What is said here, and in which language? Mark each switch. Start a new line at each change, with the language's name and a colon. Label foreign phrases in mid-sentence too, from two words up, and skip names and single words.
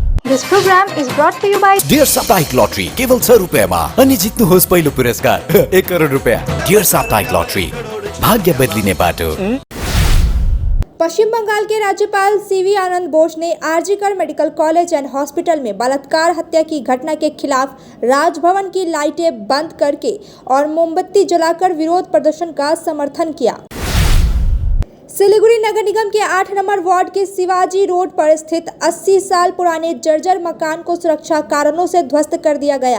English: This program is brought to you by
Nepali: डियर साप्ताहिक लॉटरी केवल 100 रुपयामा अनि जित्नुहोस् पहिलो पुरस्कार 1 करोड रुपया। डियर साप्ताहिक लॉटरी भाग्य बदलिने बाटो।
Hindi: पश्चिम बंगाल के राज्यपाल सीवी आनंद बोस ने आरजीकर मेडिकल कॉलेज एंड हॉस्पिटल में बलात्कार हत्या की घटना के खिलाफ राजभवन की लाइटें बंद करके और मोमबत्ती जलाकर विरोध प्रदर्शन का समर्थन किया। सिलीगुड़ी नगर निगम के 8 नंबर वार्ड के शिवाजी रोड पर स्थित 80 साल पुराने जर्जर मकान को सुरक्षा कारणों से ध्वस्त कर दिया गया।